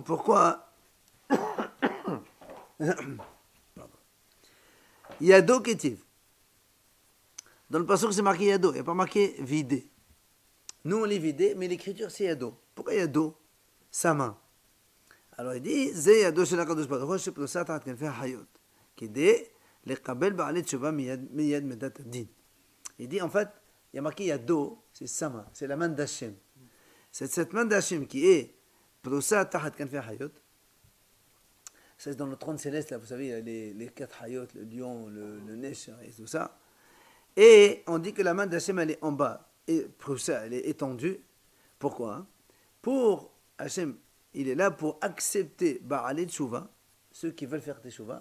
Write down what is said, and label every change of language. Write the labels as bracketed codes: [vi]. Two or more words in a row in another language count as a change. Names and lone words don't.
[fr] Pourquoi [he] ידו כתיב. [fr] Dans le pasuk, c'est marqué Yado, il n'y a pas marqué vidé. Nous, on lit vidé, mais l'écriture, c'est Yado. Pourquoi Yado? Sa main. Alors il dit, [he] זו ידו של הקדוש ברוך הוא שפרושה תחת כנפי החיות. כדי לקבל בעלי תשובה מיד מדת הדין. [fr] Il dit, en fait, il y a marqué Yado, c'est sa main, c'est la main d'Hachem. C'est cette main d'Hachem qui est [he] פרושה תחת כנפי החיות. [fr] C'est dans le trône céleste, là, vous savez, les 4 hayot, le lion, le nesh et tout ça. Et on dit que la main d'Hachem, elle est en bas. Et pour ça, elle est étendue. Pourquoi? Pour Hachem, il est là pour accepter [he] בעלי תשובה, [fr] ceux qui veulent faire Teshuva.